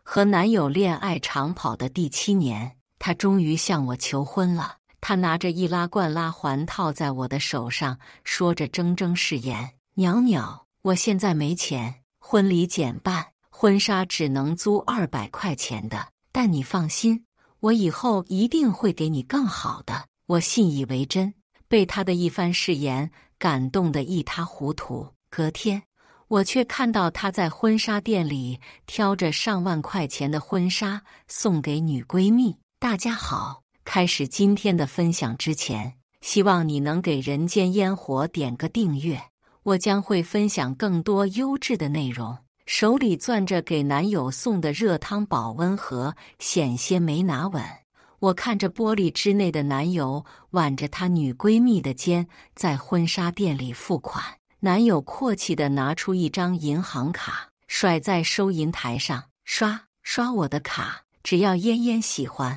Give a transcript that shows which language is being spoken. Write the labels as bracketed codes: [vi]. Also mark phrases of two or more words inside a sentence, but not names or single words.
[zh] 和男友戀愛長跑的第7年，他終於向我求婚了。他拿着易拉罐拉環套在我的手上，說着錚錚誓言：裊裊，我現在沒錢，婚禮減半，婚紗只能租200塊錢的，但你放心，我以後一定會給你更好的。我信以為真，被他的一番誓言感動得一塌糊塗。隔天，我卻看到他在婚紗店裡挑着上萬塊錢的婚紗送給女閨蜜。大家好，開始今天的分享之前，希望你能給人間煙火點個訂閱，我將會分享更多優質的內容。手裡攥着給男友送的熱湯保溫盒，險些沒拿穩。我看着玻璃之內的男友挽着他女閨蜜的肩，在婚紗店裡付款。男友闊氣地拿出一張銀行卡，甩在收銀台上，刷我的卡，只要嫣嫣喜歡。